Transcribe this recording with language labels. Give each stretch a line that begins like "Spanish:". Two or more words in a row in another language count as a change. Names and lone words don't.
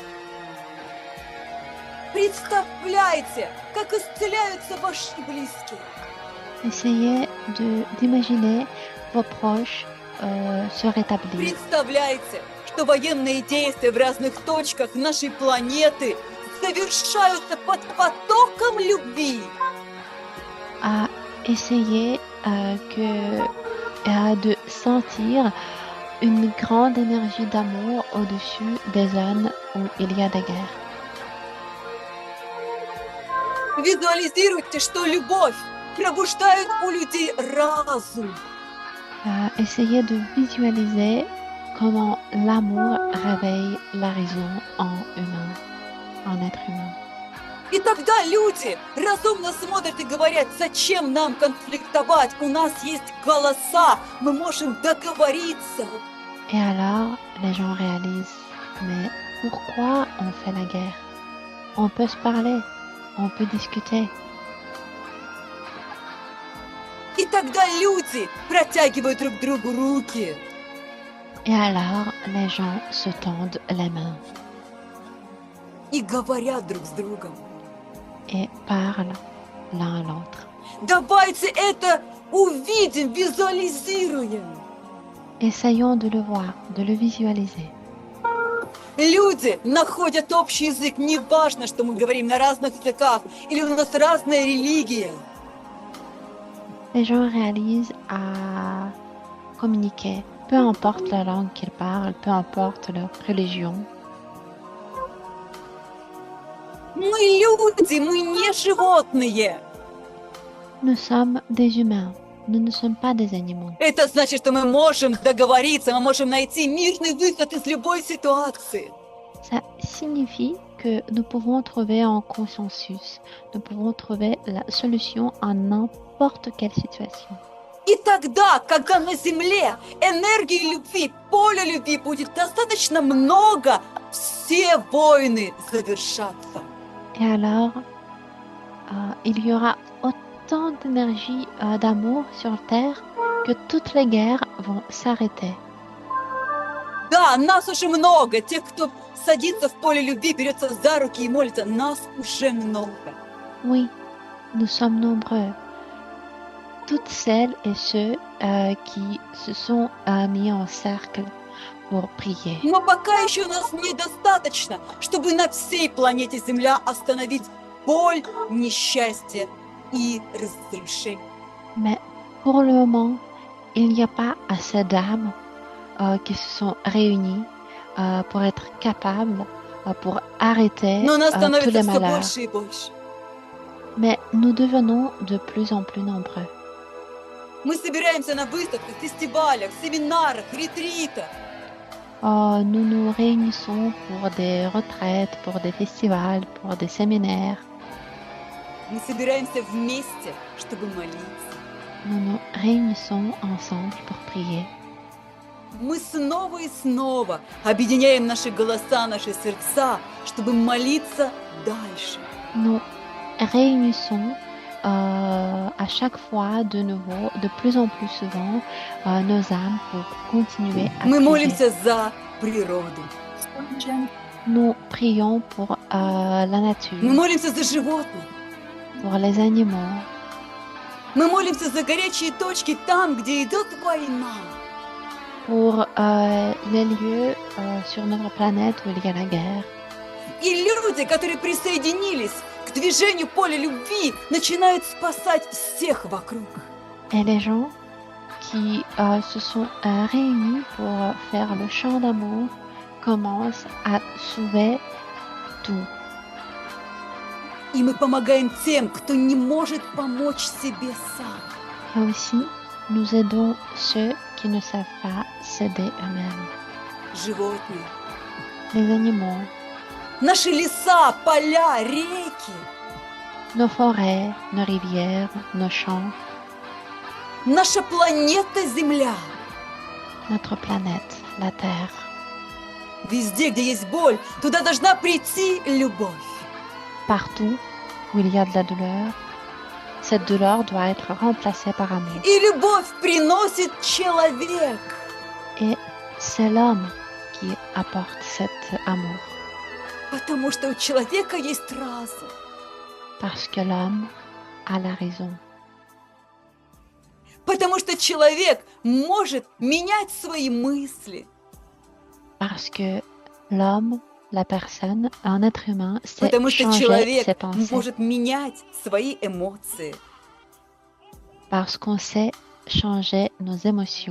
Russian: Представляйте, как исцеляются ваши близкие.
French: Essayez d'imaginer vos proches se rétablir.
Russian: Представляйте, что военные действия в разных точках нашей планеты совершаются под потоком любви.
French: Essayez de sentir une grande énergie d'amour au-dessus des zones où il y a des guerres.
Russian: Визуализируйте, что любовь пробуждает у людей разум.
French: Essayez de visualiser comment l'amour réveille la raison en être humain.
Russian: И тогда люди разумно смотрят и говорят, зачем нам конфликтовать, у нас есть голоса, мы можем договориться.
French: Et alors, les gens réalisent, mais pourquoi on fait la guerre? On peut se parler, on peut discuter.
Russian: И тогда люди протягивают друг другу руки.
French: Et alors, les gens se tendent les mains
Russian: И говорят друг с другом.
French: et parlent l'un à l'autre.
Russian: Давайте это увидим, визуализируем.
French: Essayons de le voir, de le visualiser.
Russian: Люди находят общий язык, не важно, что мы говорим на разных языках, или у нас разная религия.
French: Les gens réalisent à communiquer, peu importe la langue qu'ils parlent, peu importe leur religion.
Russian: Мы люди, мы не животные.
French: Nous sommes des humains, nous ne sommes pas des animaux.
Russian: Это значит, что мы можем договориться, мы можем найти мирный выход из любой ситуации.
French: Ça signifie que nous pouvons trouver un consensus, nous pouvons trouver la solution à n'importe quelle situation.
Russian: И тогда, когда на Земле энергии любви, поля любви будет достаточно много, все войны завершатся.
French: Et alors, il y aura autant d'énergie, d'amour sur Terre que toutes les guerres vont s'arrêter.
Russian: Да, нас уже много, тех, кто садится в поле любви, берется за руки и молится, нас уже много.
French: Oui, nous sommes nombreux. Toutes celles et ceux qui se sont mis en cercle pour prier.
Russian: Но пока еще нас недостаточно, чтобы на всей планете Земля остановить боль, несчастье и разрушение.
French: Mais pour le moment, il n'y a pas assez d'âmes qui se sont réunies pour être capables, pour arrêter
Russian: Но нас
French: tous
Russian: становится
French: les
Russian: все
French: malheurs.
Russian: больше и больше.
French: Mais nous devenons de plus en plus nombreux.
Russian: Мы собираемся на выставках, фестивалях, семинарах, ретритах.
French: Nous nous réunissons pour des retraites, pour des festivals, pour des séminaires.
Russian: Мы собираемся вместе, чтобы молиться.
French: Nous nous réunissons ensemble pour prier.
Russian: Мы снова и снова объединяем наши голоса, наши сердца, чтобы молиться дальше.
French: Nous réunissons à chaque fois de nouveau, de plus en plus souvent, nos âmes pour continuer à
Russian: Мы
French: prier.
Russian: молимся за природу.
French: Nous prions pour la nature,
Russian: Мы молимся за животных.
French: pour les animaux.
Russian: Мы молимся за горячие точки там, где идет война.
French: Pour les lieux sur notre planète où il y a la guerre.
Russian: И люди, которые присоединились к движению поля любви, начинают спасать всех вокруг.
French: Et les gens qui se sont réunis pour faire le chant d'amour commencent à sauver tout.
Russian: И мы помогаем тем, кто не может помочь себе сам.
French: Et aussi, nous aidons ceux qui ne savent pas s'aider eux-mêmes.
Russian: Животные.
French: Les animaux,
Russian: Наши леса, поля, реки.
French: nos forêts, nos rivières, nos champs,
Russian: Наша планета Земля.
French: notre planète, la Terre.
Russian: Везде, где есть боль, туда должна прийти любовь.
French: Partout où il y a de la douleur, cette douleur doit être remplacée par amour.
Russian: И любовь приносит человек.
French: Et c'est l'homme qui apporte cet amour.
Russian: Потому что у человека есть разум.
French: Parce que l'homme a la raison.
Russian: Потому что человек может менять свои мысли.
French: Parce que l'homme, la personne, un être humain, sait
Russian: Потому что
French: changer
Russian: человек
French: ses pensées.
Russian: может менять свои эмоции.
French: Parce qu'on sait changer nos émotions.